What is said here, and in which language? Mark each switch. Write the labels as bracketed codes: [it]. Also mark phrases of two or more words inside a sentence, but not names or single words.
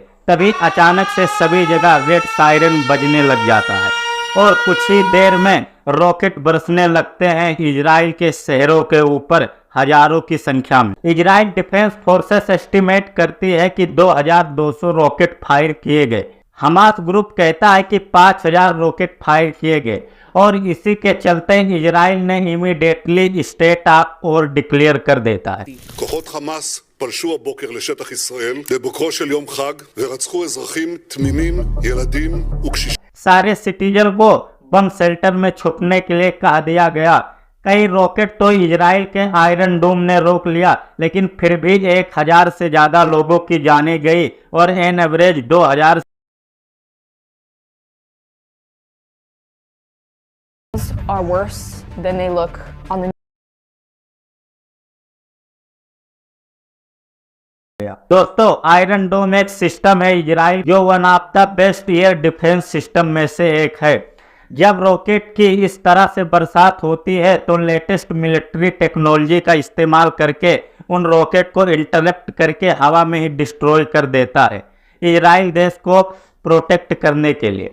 [hi] तभी अचानक से सभी जगह [en] red siren [hi] बजने लग जाता है और कुछ ही देर में रॉकेट बरसने लगते हैं इजराइल के शहरों के ऊपर हजारों की संख्या में। इजराइल डिफेंस फोर्सेस एस्टिमेट करती है कि 2200 रॉकेट फायर किए गए। हमास ग्रुप कहता है कि 5000 रॉकेट फायर किए गए और इसी के चलते इजराइल ने [en] immediately state of war declare [hi] कर देता है। [he] כוחות חמאס פלשו הבוקר לשטח ישראל בבוקרו של יום חג ורצחו אזרחים תמימים, ילדים וקשישים. [hi] सारे सिटीजन को [en] bomb shelter [hi] में छुपने के लिए कहा दिया गया। कई रॉकेट तो इजराइल के आयरन डोम ने रोक लिया, लेकिन फिर भी 1000 से ज्यादा लोगों की जाने गई और [en] an average [hi] 2000 [en] are worse than they look on the [hi] दोस्तों, आयरन डोम एक सिस्टम है इजराइल जो [en] one of the best air defense system [hi] में से एक है। जब रॉकेट की इस तरह से बरसात होती है तो [en] latest military technology [hi] का इस्तेमाल करके उन रॉकेट को इंटरप्ट करके हवा में ही डिस्ट्रॉय कर देता है, इजराइल देश को प्रोटेक्ट करने के लिए।